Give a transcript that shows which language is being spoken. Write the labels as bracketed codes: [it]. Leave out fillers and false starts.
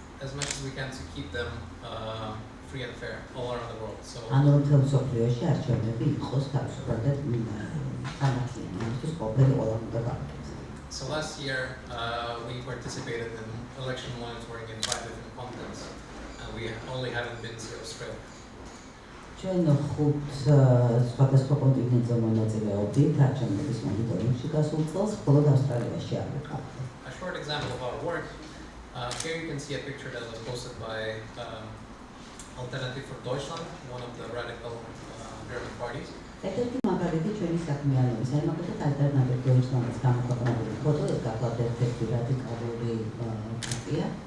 [en] As much as we can to keep them free and fair all around the world. So [ka] ანუ მთელ მსოფლიოში არჩევნები იყოს თავისუფალი და სამართლიანი, ამისთვის ყველაფერი ყველა უნდა გაკეთდეს. [en] So last year we participated in election monitoring in 5 different continents, and we only haven't been to Australia. [ka] ჩვენ ხუთ სხვადასხვა კონტინენტზე მონაწილეობდით არჩევნების მონიტორინგში გასულ წელს, მხოლოდ ავსტრალიაში არ ვიყავით. [en] A short example of our work. Here you can see a picture that was posted by Alternative for Deutschland, one of the radical German parties. [ka] ერთ-ერთი მაგალითი ჩვენი საქმიანობის, აი მაგალითად ალტერნატივ დოიჩლანდის გამოქვეყნებული ფოტო, ეს გახლავთ ერთ-ერთი რადიკალური პარტია.